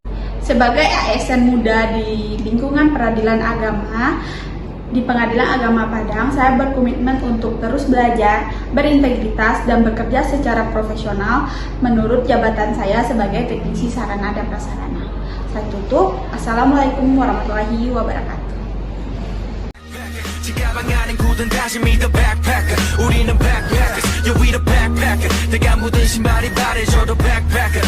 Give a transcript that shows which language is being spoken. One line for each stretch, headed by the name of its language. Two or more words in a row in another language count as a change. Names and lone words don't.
Indonesian: Sebagai ASN muda di lingkungan peradilan agama di Pengadilan Agama Padang, saya berkomitmen untuk terus belajar, berintegritas, dan bekerja secara profesional menurut jabatan saya sebagai teknisi sarana dan prasarana. Saya tutup.
Arabic: السلام عليكم ورحمة الله وبركاته.
Korean: 가방안엔 굳은 다짐이
English: the backpacker
Korean: 우리는
English: backpackers yeah we the backpacker
Korean: 내가 묻은 신발이 바래져도 backpack